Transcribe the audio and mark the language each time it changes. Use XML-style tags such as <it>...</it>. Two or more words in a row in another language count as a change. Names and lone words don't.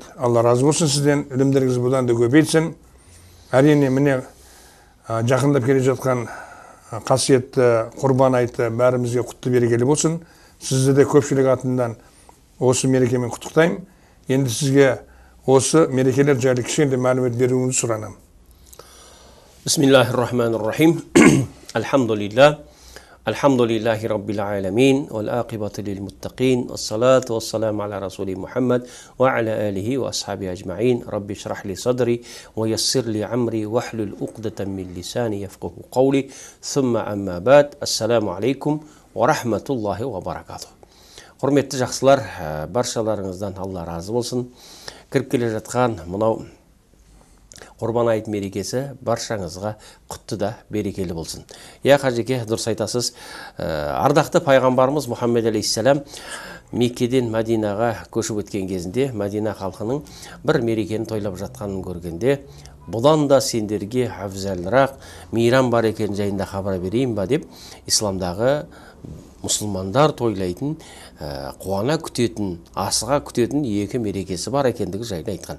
<kk>Алла разы болсын сізден, ілімдеріңіз бұдан да көбейтсін. Әрине міне жақындап келе жатқан қасиетті құрбан айты бәрімізге құтты берекелі болсын. Сізді де көпшілік атынан осы мерекемен құттықтаймын. Енді сізге осы мерекелер жайлы кішкене мәлімет беруіңізді сұранамын.</kk> <ar>بسم الله الرحمن الرحيم. Альхамдулиллах. الحمد لله رب العالمين والعاقبة للمتقين والصلاة والسلام على رسول محمد وعلى آله وأصحابه أجمعين رب اشرح لي صدري ويسر لي عمري واحلل عقدة من لساني يفقه قولي ثم أما بعد السلام عليكم ورحمة الله وبركاته.</ar> <kk>Құрметті жақсылар, баршаларыңыздан Алла разы болсын. Кіріп келе жатқан мынау Құрбан айт мерекесі баршаңызға құтты да берекелі болсын. Қажеке, дұрыс айтасыз. Ардақты пайғамбарымыз Мұхаммед алейхиссалам Меккеден Мәдинаға көшіп өткен кезінде Мәдина халқының бір мерекені тойлап жатқанын көргенде, бұдан да сендерге афзалырақ мейрам бар екен жайында хабар берейін ба деп, исламдағы мұсылмандар тойлайтын, қуана күтетін, асыға күтетін екі мерекесі бар екендігі жайлы айтқан.</kk>